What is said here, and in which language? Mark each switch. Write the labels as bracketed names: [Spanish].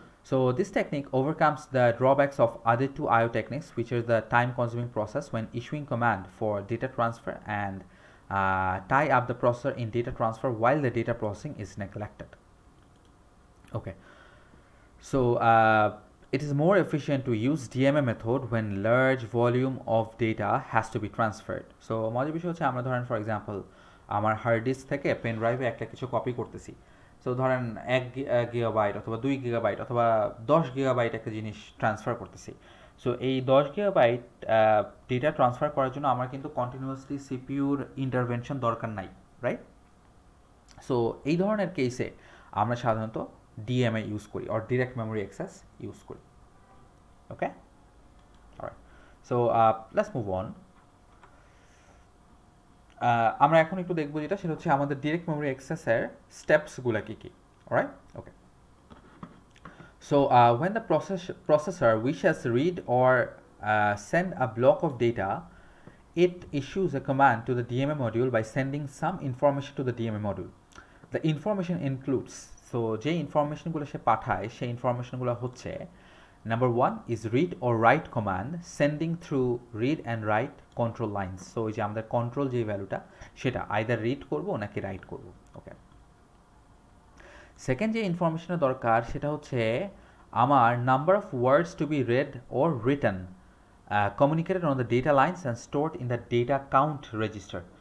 [English] So this technique overcomes the drawbacks of other two IO techniques, which is the time-consuming process when issuing command for data transfer and tie up the processor in data transfer while the data processing is neglected. Okay, so it is more efficient to use DMA method when large volume of data has to be transferred. [Bangla] So মজার বিষয় হচ্ছে, আমরা ধরেন for example আমার hard disk থেকে pen ড্রাইভে একটা কিছু কপি করতেছি। সো ধরেন 1 গিগাবাইট অথবা 2 গিগাবাইট অথবা 10 গিগাবাইট একটা জিনিস ট্রান্সফার করতেছি। সো এই 10 গিগাবাইট ডেটা ট্রান্সফার করার জন্য আমার কিন্তু কন্টিনিউয়াসলি সিপিইউর ইন্টারভেনশন দরকার নাই, রাইট? সো এই ধরনের কেসে আমরা সাধারণত ডিএমএ ইউজ করি, or direct memory access use করি। [English] Okay, alright. So let's move on. [Bangla] আমরা এখন একটু দেখবো যেটা, সেটা হচ্ছে আমাদের ডিরেক্ট মেমোরি অ্যাক্সেসের স্টেপসগুলো কী কী। [English] Alright, okay. So when the processor wishes to read or send a block of data, it issues a command to the DMA module by sending some information to the DMA module. The information includes, so [Bangla] যে ইনফরমেশনগুলো সে পাঠায় সেই ইনফরমেশনগুলো হচ্ছে, [English] number 1 is read or write command sending through read and write control lines. [Bangla] So এই যে আমাদের control যে ভ্যালুটা, সেটা আইদার রিড করব নাকি রাইট করব। [English] okay, second [Bangla] যে ইনফরমেশনের দরকার সেটা হচ্ছে আমার [English] Number of words to be read or written communicated on the data lines and stored in the data count register.